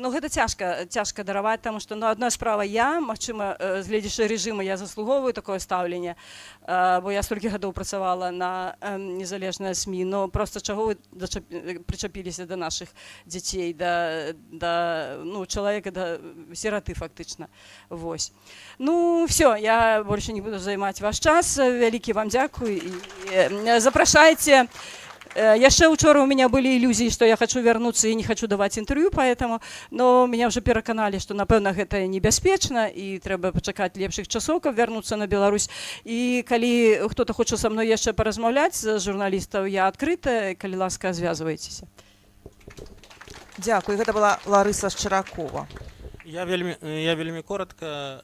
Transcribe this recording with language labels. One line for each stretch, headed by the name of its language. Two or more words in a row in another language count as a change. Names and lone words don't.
Belarusian: Ну гэта цяжка дараваць, таму што, ну, адна справа я, магчыма, гледзячы рэжыма, я заслугоўваю такое стаўленне, бо я столькі гадоў працавала на незалежныя СМІ, но просто чаго вы прычапіліся да нашых дзяцей, да ну, чалавека, да сіраты фактычна. Вось. Ну,
Russian: все, я больше не буду
Belarusian: займаць ваш час. Вялікі вам дзякуй. І запрашайце. Яшчэ учора
Russian: у меня были иллюзии, что я хочу вернуться и не хочу давать интервью, поэтому, но меня уже пераканалі, что,
Belarusian: напэўна, гэта небяспечна і трэба пачакаць лепшых часоў, каб вярнуцца на Беларусь. І калі хто-то хоча са мной яшчэ паразмаўляць з журналістаў, я адкрыта, калі ласка, звязвайцеся. Дзякуй, гэта была Ларыса Шчыракова. Я вельмі коротка.